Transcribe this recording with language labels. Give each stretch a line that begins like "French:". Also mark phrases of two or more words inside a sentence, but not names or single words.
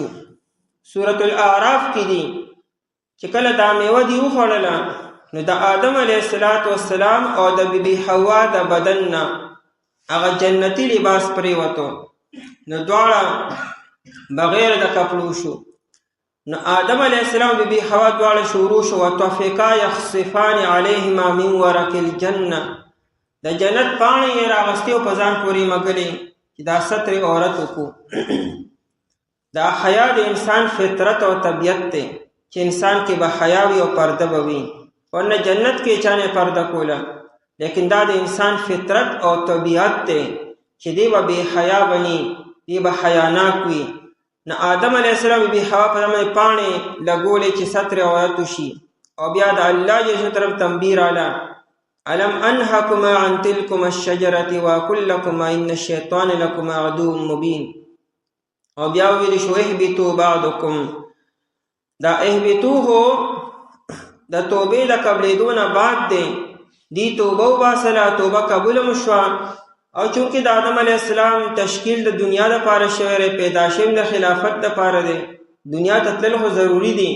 Pashto: سورة الاعراف کې دي چې کله دا میوه دي وخوړله نو د آدم
Arabic: علیه السلام
Pashto: او د بیبي حوا د بدن نه هغه جنتی لباس پریوتو، نو دواړه بغیر د کپړو شو. نو آدم
Arabic: علیه السلام
Pashto: بیبي حوا دواړه شروع شو
Arabic: وطفقا یخصفان علیهما من ورق الجنه،
Pashto: د جنت پاڼې یې راغستې او په ځان پورې مږلې چې دا ستر عورت وکړو. دا حیا د انسان فطرت او طبیعت دی چې انسان کې به حیا وي او پرده به وي، ورنه جنت کې چا نه پرده کوله. لیکن دا د انسان فطرت او طبیعت دی چې دی به بې حیا بني، دی به حیاناک وي. نو آدم
Arabic: علیه السلام
Pashto: بیبي حوا په باندې پاڼې لګولې چې ستر عورت وشي، او بیا د الله جل طرف تنبیه راله
Arabic: الم انهکما عن تلکما الشجرة واقل لکما ان الشیطان لکما عدو مبین.
Pashto: او بیا ویل شو
Arabic: اهبطوا بعضکم،
Pashto: دا اهبطو هو د توبې د قبلېدو نه بعد دی. دی توبه وباسله، توبه قبوله مو شوه. او چونکې د آدم
Arabic: علیه السلام
Pashto: تشکیل د دنیا دپاره شوی دی، پیدا شوی د خلافت دپاره دی، دنیا ته تلل خو ضروري دي.